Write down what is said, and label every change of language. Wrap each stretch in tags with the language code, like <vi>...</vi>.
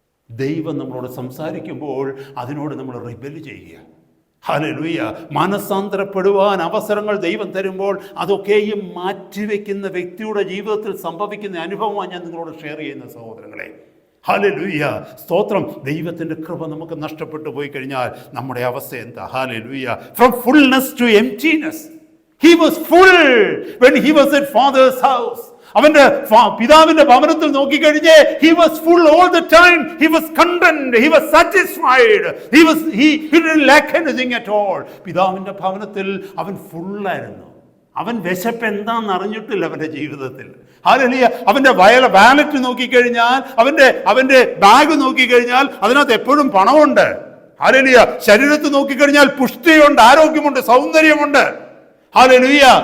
<ml>ദൈവം നമ്മളോട് സംസാരിക്കുമ്പോൾ അതിനോട് നമ്മൾ റിബെൽ ചെയ്യുക. ഹല്ലേലൂയ. മനസ്സാന്തരപ്പെടുവാൻ അവസരങ്ങൾ ദൈവം തരുമ്പോൾ അതൊക്കെയും മാറ്റിവെക്കുന്ന വ്യക്തിയുടെ ജീവിതത്തിൽ സംഭവിക്കുന്ന അനുഭവമാണ് ഞാൻ നിങ്ങളോട് ഷെയർ ചെയ്യുന്ന സഹോദരങ്ങളെ. ഹല്ലേലൂയ. സ്തോത്രം. ദൈവത്തിൻ്റെ കൃപ നമുക്ക് നഷ്ടപ്പെട്ടു പോയി കഴിഞ്ഞാൽ നമ്മുടെ അവസ്ഥ എന്താ? Hallelujah.</ml> <en>From fullness to emptiness. He was full when he was at Father's house.</en> <ml>അവന്റെ പിതാവിന്റെ ഭവനത്തിൽ നോക്കിക്കഴിഞ്ഞേ</ml> <en>he was full all the time. He was content. He was satisfied. He didn't lack anything at all.</en> <ml>പിതാവിന്റെ ഭവനത്തിൽ അവൻ ഫുള്ളായിരുന്നു. അവൻ വിശപ്പ് എന്താണെന്ന് അറിഞ്ഞിട്ടില്ല അവന്റെ ജീവിതത്തിൽ. ഹല്ലേലൂയ. അവന്റെ വാലറ്റ് നോക്കിക്കഴിഞ്ഞാൽ, അവന്റെ ബാഗ് നോക്കിക്കഴിഞ്ഞാൽ അതിനകത്ത് എപ്പോഴും പണമുണ്ട്. ഹല്ലേലൂയ. ശരീരത്തിൽ നോക്കിക്കഴിഞ്ഞാൽ പുഷ്ടിയുണ്ട്, ആരോഗ്യമുണ്ട്, സൗന്ദര്യമുണ്ട്. ഹല്ലേലൂയ.</ml>